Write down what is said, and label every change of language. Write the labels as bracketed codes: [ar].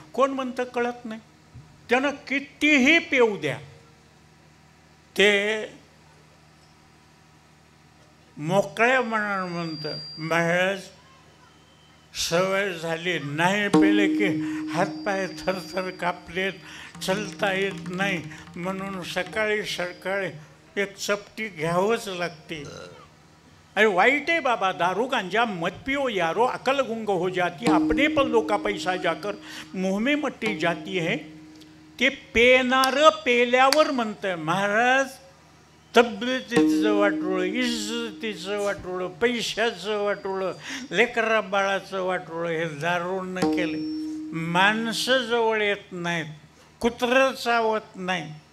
[mr] कोण म्हणतं कळत नाही? त्यानं कितीही पिऊ द्या, ते मोकळ्या मनानं म्हणतं महाराज सवय झाली, नाही पेले की हातपाय थरथर कापलेत, चलता येत नाही, म्हणून सकाळी सकाळी एक चपटी घ्यावंच लागते. [hi] अरे वाईट है बाबा, दारू गांजा मत पियो यारो, अकल गुंग हो जाती, अपने पर लोका पैसा जाकर मुँह में मट्टी जाती है. [mr] ते पेनारं पेल्यावर म्हणतं महाराज तब्येतीचं वाटोळं, इज्जतीचं वाटोळं, पैशाचं वाटोळं, लेकरा बाळाचं वाटोळं हे दारूनं केलं. माणसं जवळ येत नाहीत, कुत्रं चावत नाही.